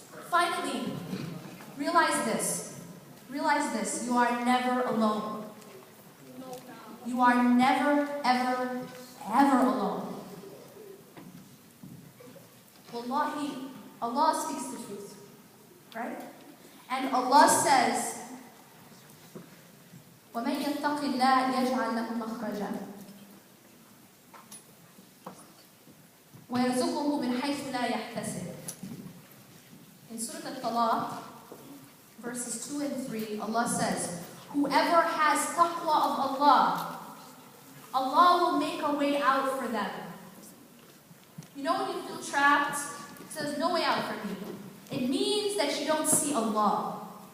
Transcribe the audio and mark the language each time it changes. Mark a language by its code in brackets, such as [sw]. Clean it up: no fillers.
[en] Finally, realize this. You are never alone. You are never, ever, ever alone. Wallahi, Allah speaks the truth. Right? And Allah says, [ar] وَمَنْ يَتَّقِ اللَّهَ يَجْعَلْ لَهُ مَخْرَجًا وَيَرْزُقْهُ مِنْ حَيْثُ لَا يَحْتَسِبُ. [en] In Surah Al-Talaq, verses 2 and 3, Allah says, whoever has taqwa of Allah, Allah will make a way out for them. You know when you feel trapped, it says no way out for me. It means that you don't see Allah.